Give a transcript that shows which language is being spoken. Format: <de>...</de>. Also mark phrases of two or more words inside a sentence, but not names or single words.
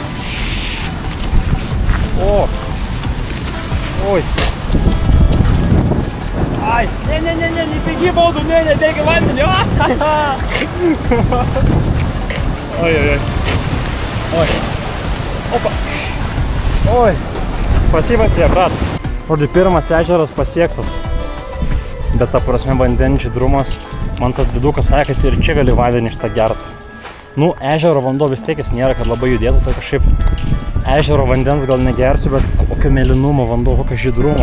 <ru>О! Ой! Ай! Не-не-не, не беги, воду! Не, беги, ладно! Ой-ой-ой! Ой! Опа! Ой! Спасибо тебе, брат!</ru> <lt>Žodžiu, pirmas ežeras pasiektas. Bet ta prasme vandenčių drumas. Man tas didukas sakė, kad ir čia gali vandenį šitą gert. Nu, ežero vanduo vis tiek jis nėra, kad labai judėtų, tai kažkaip ežero vandens gal negersiu, bet kokio mėlynumo vanduo, kokio žydrumo.</lt>